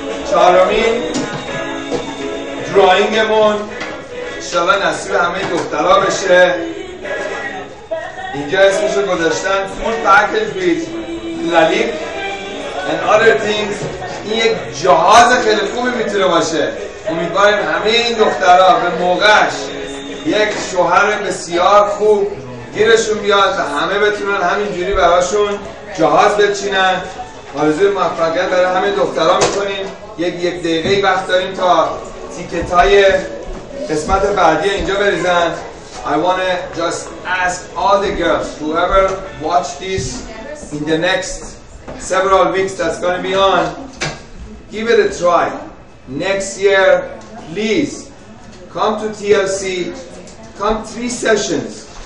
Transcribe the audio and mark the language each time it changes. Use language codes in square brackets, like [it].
[fa] چهارمین دراینگمون انشالله نصیب همه دخترها بشه. اینجا اسمشو گذاشتن [en] full package with lalik and other things. [fa] این یک جهاز خیلی خوبی میتونه باشه. امیدواریم همه این دخترها به موقعش یک شوهر بسیار خوب گیرشون بیاد و همه بتونن همینجوری براشون جهاز بچینن. آرزوی موفقیت برای همه دخترها میکنیم. یک دقیقه وقت داریم تا تیکت‌های قسمت بعدی اینجا بریزن. [en] I want to just ask all the girls, whoever watch this in the next several weeks that's going to be on, give it a try. Next year, please, come to TLC, come 3 sessions.